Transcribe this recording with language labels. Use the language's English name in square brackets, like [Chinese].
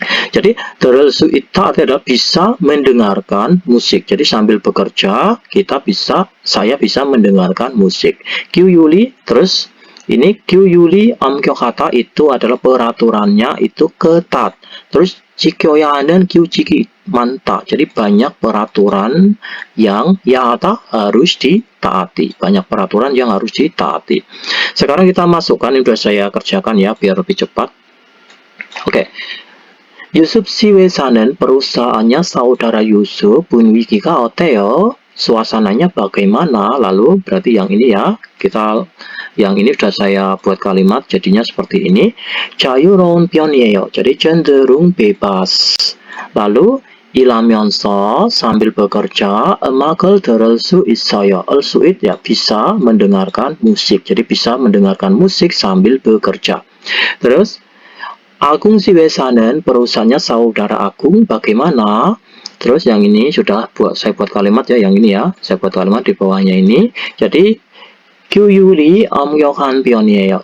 [Indonesian] Jadi [Korean] 들을 수 있다 [Indonesian] adalah bisa mendengarkan musik. Jadi sambil bekerja saya bisa mendengarkan musik. Kyuyuli terus ini Kyuyuli [Korean] 엄격하다 [Indonesian] itu adalah peraturannya itu ketat. [Korean] Terus 지켜야 하는 규칙이 많다. [Indonesian] Jadi banyak peraturan yang harus ditaati. Banyak peraturan yang harus ditaati. Sekarang kita masukkan, ini sudah saya kerjakan ya biar lebih cepat. Oke. [Korean] Yusuf 씨 회사는 [Indonesian] perusahaannya saudara Yusuf [Korean] 분위기가 어때요? [Indonesian] Suasananya bagaimana? Lalu berarti yang ini ya, yang ini sudah saya buat kalimat jadinya seperti ini. [Korean] 자유로운 편이에요. [Indonesian] Jadi cenderung bebas. [Korean] Lalu 일하면서 [Indonesian] sambil bekerja [Korean] 음악을 들을 수 있어요. [Indonesian] 수it ya bisa mendengarkan musik. Jadi bisa mendengarkan musik sambil bekerja. Terus Agung si 회사는 perusahaannya saudara Agung bagaimana? Terus yang ini sudah saya buat kalimat ya, yang ini ya. Saya buat kalimat di bawahnya ini. [Korean] Jadi 규율이 엄격한 편이에요.